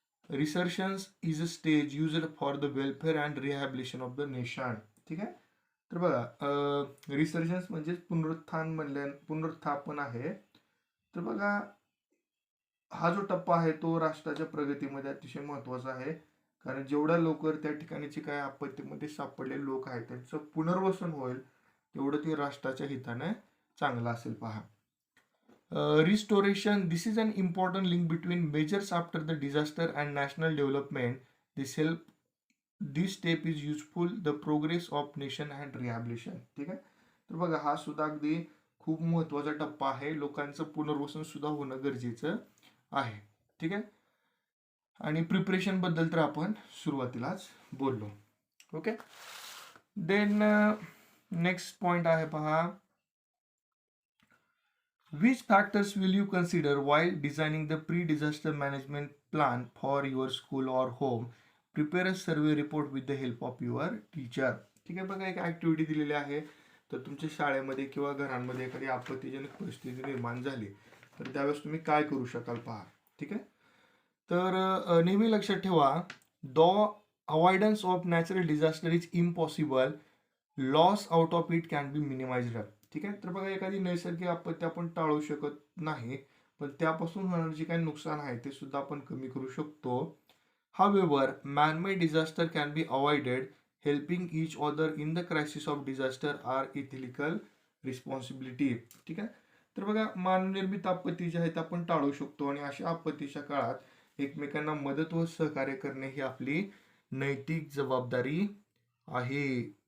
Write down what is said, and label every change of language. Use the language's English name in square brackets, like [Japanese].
[English] Resurgence is a stage used for the welfare and rehabilitation of the nation. [Marathi] ठीक आहे. तर बघा, resurgence म्हणजे पुनरुत्थापन आहे. तर बघा, हा जो टप्पा आहे तो राष्ट्राच्या प्रगतीमध्ये अतिशय महत्वाचा आहे, कारण जेवढ्या लवकर त्या ठिकाणीचे काय आपत्तीमध्ये सापडलेले लोक आहेत त्यांचं पुनर्वसन होईल तेवढं ते राष्ट्राच्या हिताने चांगलं असेल. [English] पहा, restoration, this is an important link between measures after the disaster and national development. This step is useful the progress of nation and rehabilitation. [Marathi] ठीक आहे. तर बघा, हा सुद्धा अगदी खूप महत्वाचा टप्पा आहे. लोकांचं पुनर्वसन सुद्धा होणं गरजेचं आहे. ठीक आहे. आणि प्रिपरेशन बद्दल तर आपण सुरुवातीलाच बोललो. ओके. [English] then next point [Marathi] आहे पहा, [English] which factors will you consider while designing the pre-disaster management plan for your school or home? Prepare a survey report with the help of your teacher. [Marathi] ठीक आहे. बघा, एक ऍक्टिव्हिटी दिलेली आहे. तर तुमच्या शाळेमध्ये किंवा घरांमध्ये एखादी आपत्तीजनक परिस्थिती निर्माण झाली तर त्यावेळेस तुम्ही काय करू शकाल पहा. [English] ठीक आहे. [Marathi] तर नेहमी लक्षात ठेवा, [English] The avoidance of natural disaster is impossible, loss out of it can be minimised. [Marathi] ठीक आहे. तर बघा, एखादी नैसर्गिक आपत्ती आपण टाळू शकत नाही, पण त्यापासून होणारे जे काही नुकसान आहे ते सुद्धा आपण कमी करू शकतो. [English] However manmade disaster can be avoided. Helping each other in the crisis of disaster are ethical responsibility. [Marathi] ठीक आहे. तर बघा, मानवनिर्मित आपत्ती ज्या आहेत आपण टाळू शकतो आणि अशा आपत्तीच्या काळात एकमेकांना मदत व सहकार्य करणे ही आपली नैतिक जबाबदारी आहे.